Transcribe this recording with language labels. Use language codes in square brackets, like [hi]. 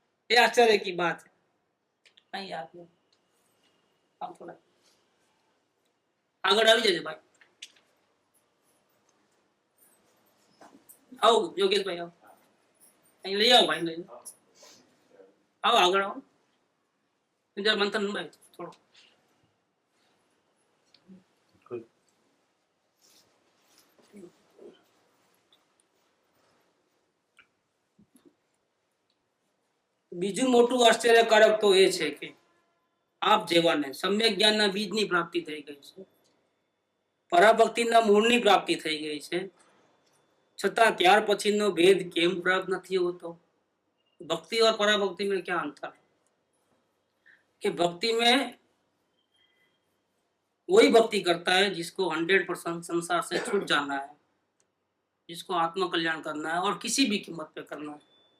[hi] ये आश्चर्य की बात है। नहीं यार आप थोड़ा आगे [gu] આવી જજો ભાઈ, [hi] आओ योगेश भाई आओ, [gu] અહીં લઈ [hi] आओ भाई, [gu] લઈ [hi] आओ, [gu] આગળ [hi] आओ। जरा मंथन भाई थोड़ा [gu] બીજું મોટું આશ્ચર્યકારક તો એ છે કે આપ જેવાને સમ્યક જ્ઞાનના બીજની પ્રાપ્તિ થઈ ગઈ છે, પરાભક્તિના મૂળની પ્રાપ્તિ થઈ ગઈ છે, છતાં ત્યાર પછીનો ભેદ કેમ પ્રાપ્ત નથી હોતો? [hi] भक्ति और पराभक्ति में क्या अंतर है? कि भक्ति में वही भक्ति करता है जिसको 100% संसार से छूट जाना है, जिसको आत्म कल्याण करना है और किसी भी कीमत पे करना है।